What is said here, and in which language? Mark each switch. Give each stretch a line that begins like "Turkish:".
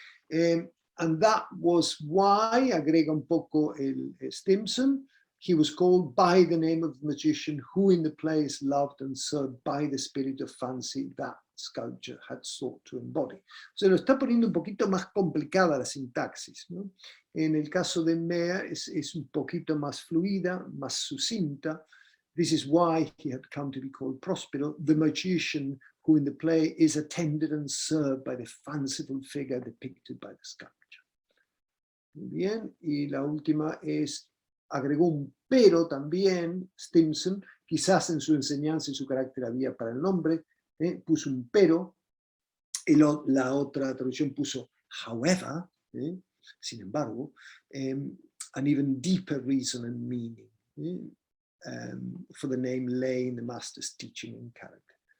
English: And that was why,
Spanish: agrega un poco el Stimson,
English: he was called by the name of the magician who in the play is loved and served by the spirit of fancy that sculpture had sought to embody.
Spanish: O sea, lo está poniendo un poquito más complicada la sintaxis, ¿no? En el caso de Mehr es un poquito más fluida, más sucinta.
English: This is why he had come to be called Prospero, the magician who in the play is attended and served by the fanciful figure depicted by the sculpture.
Spanish: Muy bien, y la última es, agregó un pero también, Stevenson, quizás en su enseñanza y su carácter había para el nombre, puso un pero, y la otra traducción puso however, sin embargo,
English: an even deeper reason and meaning for the name lay in the master's teaching and character.